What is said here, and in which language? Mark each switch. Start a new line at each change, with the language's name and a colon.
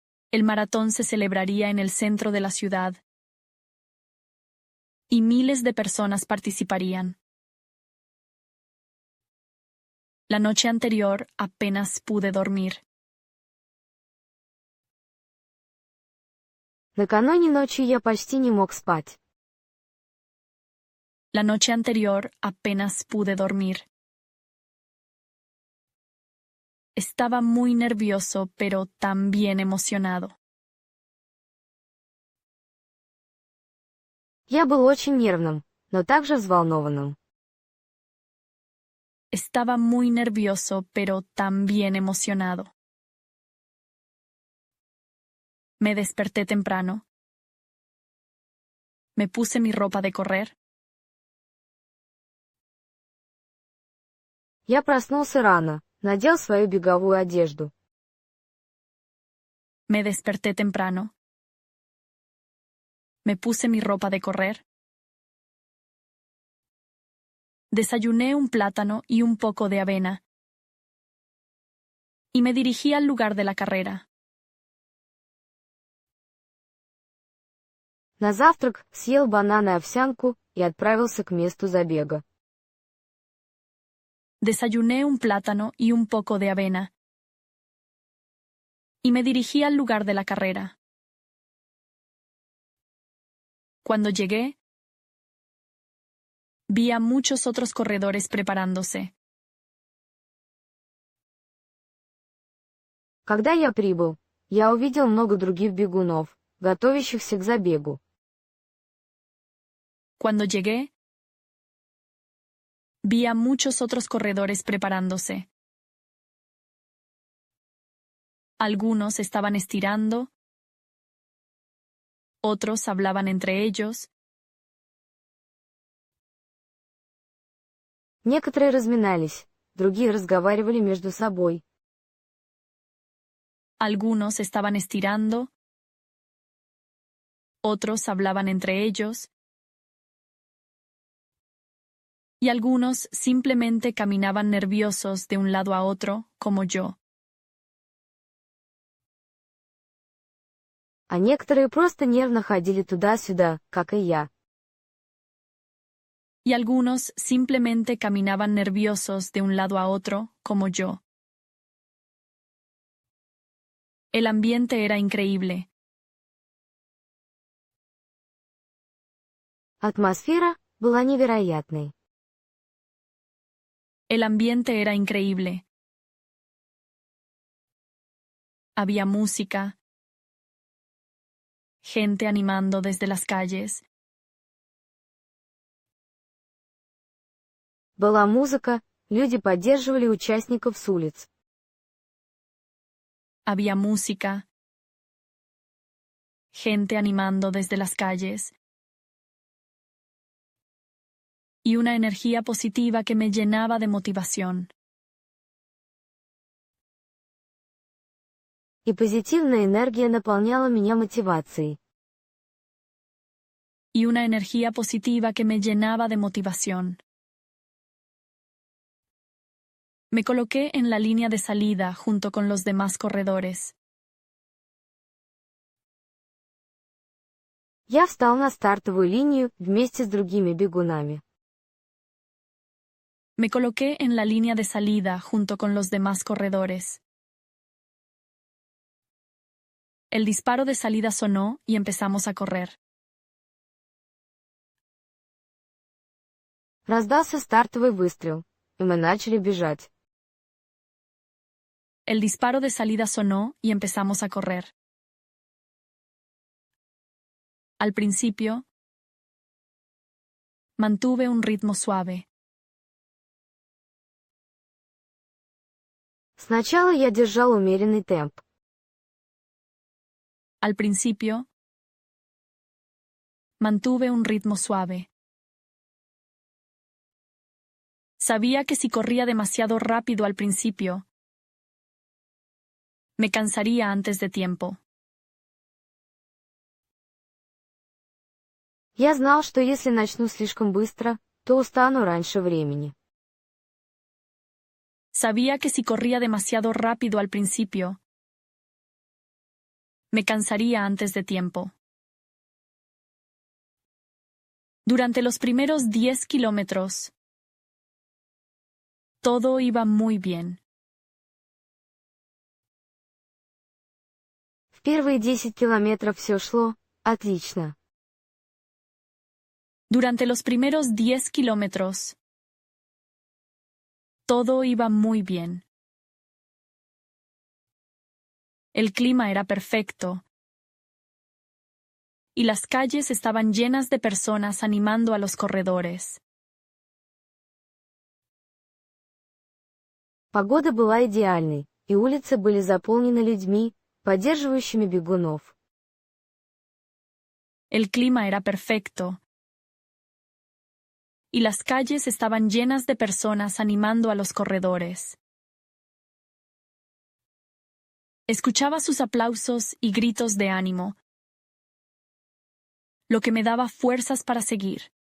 Spanish: El maratón se celebraría en el centro de la ciudad y miles de personas participarían. La noche anterior apenas pude dormir.
Russian: Накануне ночью я почти не мог спать.
Spanish: La noche anterior apenas pude dormir. Estaba muy nervioso, pero también emocionado.
Russian: Я был очень нервным, но также взволнованным.
Spanish: Estaba muy nervioso, pero también emocionado. Me desperté temprano. Me puse mi ropa de correr.
Russian: Я проснулся рано, надел свою беговую одежду.
Spanish: Me desperté temprano. Me puse mi ropa de correr. Desayuné un plátano y un poco de avena. Y me dirigí al lugar de la carrera.
Russian: На завтрак съел банан и овсянку и отправился к месту забега.
Spanish: Desayuné un plátano y un poco de avena. Y me dirigí al lugar de la carrera. Cuando llegué, vi a muchos otros corredores preparándose.
Russian: Когда я прибыл, я увидел много других бегунов, готовящихся к забегу.
Spanish: Cuando llegué, vi a muchos otros corredores preparándose. Algunos estaban estirando, otros hablaban entre ellos,
Russian: Некоторые разминались, другие разговаривали между собой.
Spanish: algunos estaban estirando, otros hablaban entre ellos, y algunos simplemente caminaban nerviosos de un lado a otro, como yo.
Russian: А некоторые просто нервно ходили туда-сюда, как и я.
Spanish: Y algunos simplemente caminaban nerviosos de un lado a otro, como yo. El ambiente era increíble.
Russian: Атмосфера была невероятной.
Spanish: El ambiente era increíble. Había música, gente animando desde las calles.
Russian: Была музыка, люди поддерживали участников с улиц.
Spanish: Había música, gente animando desde las calles. Y una energía positiva que me llenaba de motivación.
Russian: И позитивная энергия наполняла меня мотивацией.
Spanish: Y una energía positiva que me llenaba de motivación. Me coloqué en la línea de salida junto con los demás corredores.
Russian: Я встал на стартовую линию вместе с другими бегунами.
Spanish: Me coloqué en la línea de salida junto con los demás corredores. El disparo de salida sonó y empezamos a correr.
Russian: Раздался стартовый выстрел, и мы начали бежать.
Spanish: El disparo de salida sonó y empezamos a correr. Al principio, mantuve un ritmo suave.
Russian: Сначала я держал умеренный темп.
Spanish: Al principio, mantuve un ritmo suave. Sabía que si corría demasiado rápido al principio, me cansaría antes de tiempo.
Russian: Я знал, что если начну слишком быстро, то устану раньше времени.
Spanish: Sabía que si corría demasiado rápido al principio, me cansaría antes de tiempo. Durante los primeros 10 kilómetros, todo iba muy bien.
Russian: В первые 10 километров все шло отлично.
Spanish: Durante los primeros 10 kilómetros, todo iba muy bien. El clima era perfecto, y las calles estaban llenas de personas animando a los corredores.
Russian: Погода была идеальной, и улицы были заполнены людьми, поддерживающими бегунов.
Spanish: El clima era perfecto, y las calles estaban llenas de personas animando a los corredores. Escuchaba sus aplausos y gritos de ánimo, lo que me daba fuerzas para seguir.